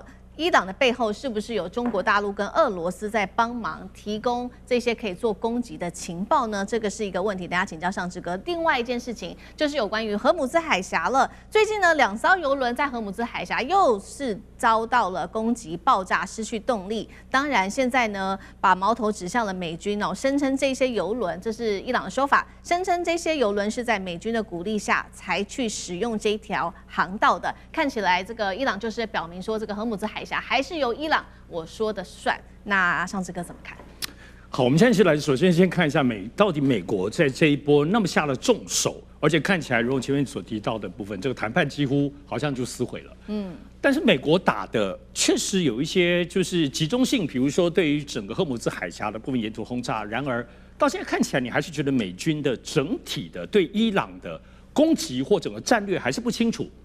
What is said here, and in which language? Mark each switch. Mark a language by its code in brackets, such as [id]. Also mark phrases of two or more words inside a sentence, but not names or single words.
[zh] 伊朗的背後是不是有中國大陸跟俄羅斯在幫忙提供這些可以做攻擊的情報呢？這個是一個問題，等下請教尚志哥。另外一件事情就是有關於荷姆茲海峽了。最近呢，2艘油輪在荷姆茲海峽又是遭到了攻擊、爆炸、失去動力。當然，現在呢，把矛頭指向了美軍哦，聲稱這些油輪，這是伊朗的說法，聲稱這些油輪是在美軍的鼓勵下才去使用這條航道的。看起來，這個伊朗就是表明說，這個荷姆茲海峽還是由伊朗我說的算。那尚志哥怎麼看？好，我們現在首先看一下到底美國在這一波那麼下了重手，而且看起來如我前面所提到的部分，這個談判幾乎好像就撕毀了。但是美國打的確實有一些就是集中性，比如說對於整個荷姆茲海峽的部分沿途轟炸。然而到現在看起來，你還是覺得美軍的整體的對伊朗的攻擊或整個戰略還是不清楚。